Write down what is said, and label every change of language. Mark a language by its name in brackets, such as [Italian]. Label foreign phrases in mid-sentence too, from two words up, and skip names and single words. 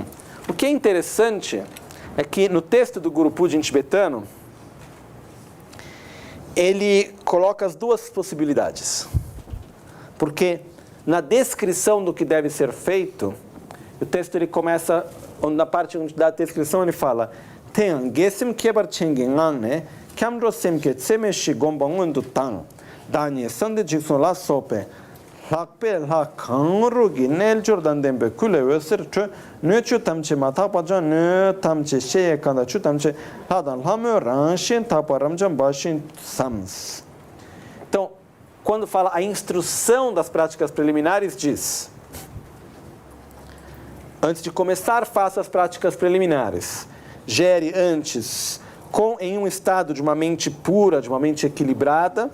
[Portuguese] O que é interessante é que no texto do Guru Puja em tibetano, ele coloca as duas possibilidades. Porque na descrição do que deve ser feito, o texto ele começa, na parte da descrição ele fala: "Ten gesim kebar chengengan ne, kamro semke tsemeshi gombangun du tang, danye sande jikson la sope, lakpe la kangru gi nel jordan dembe kule weser chu, ne chu tamche mata pajan ne tamche sheye kanda chu tamche hadan lame ranshin tapa ramjan bashin sams." Então, quando fala a instrução das práticas preliminares, diz: antes de começar, faça as práticas preliminares. Gere antes em um estado de uma mente pura, de uma mente equilibrada.